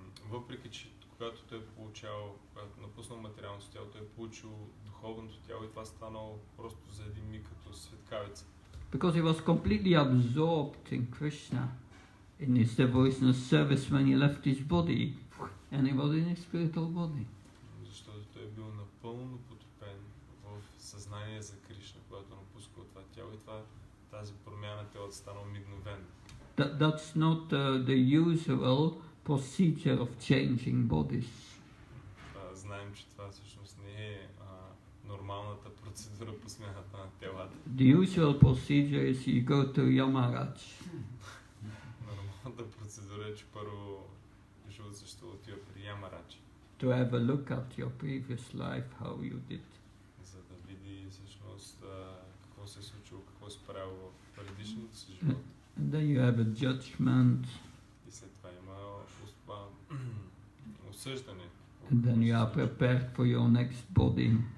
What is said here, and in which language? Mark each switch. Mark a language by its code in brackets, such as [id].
[bg] Въпреки че когато той когато напуснал материалното тяло, той получил духовното тяло и това станало просто за един миг като светкавица. [en] Because he was completely absorbed in Krishna, in his devotional service when he left his body, and he was in his spiritual body. [bg] Защото той бил напълно потопен в съзнание за Кришна, когато напускал това тяло и тази промяна тялото станало мигновено. [en] That's not the usual procedure of changing bodies. [bg] Знаем, че това всъщност не е нормалната процедура по смяната на телата. [en] The usual procedure is you go to Yamaraj. [bg] Нормалната процедура е, че първо живот също отива при Ямарадж. [en] To have a look at your previous life, how you did. [bg] За да види всъщност какво се е случило, какво се правило в предишното си живот. [en] And then you have a judgment. [bg] И след това има осъждане. [en] And then you are prepared for your next body.